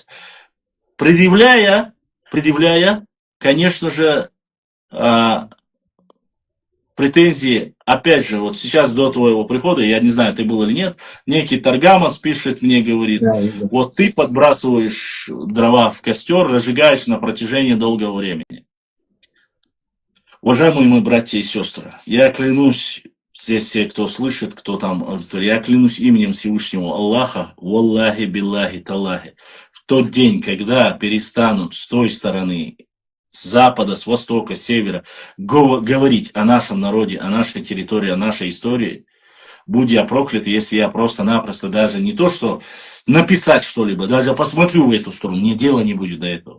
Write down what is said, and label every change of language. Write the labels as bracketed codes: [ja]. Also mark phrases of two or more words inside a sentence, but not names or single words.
[ru] Предъявляя, конечно же, претензии, опять же, вот сейчас до твоего прихода, я не знаю, ты был или нет, некий Таргамас пишет мне, говорит, вот ты подбрасываешь дрова в костер, разжигаешь на протяжении долгого времени. Уважаемые мои братья и сестры, я клянусь, здесь все, кто слышит, кто там, я клянусь именем Всевышнего Аллаха, [ar] والله، بالله، تالله, [ru] в тот день, когда перестанут с той стороны, с запада, с востока, с севера, говорить о нашем народе, о нашей территории, о нашей истории, будь я проклят, если я просто-напросто даже не то, что написать что-либо, даже посмотрю в эту сторону, мне дела не будет до этого.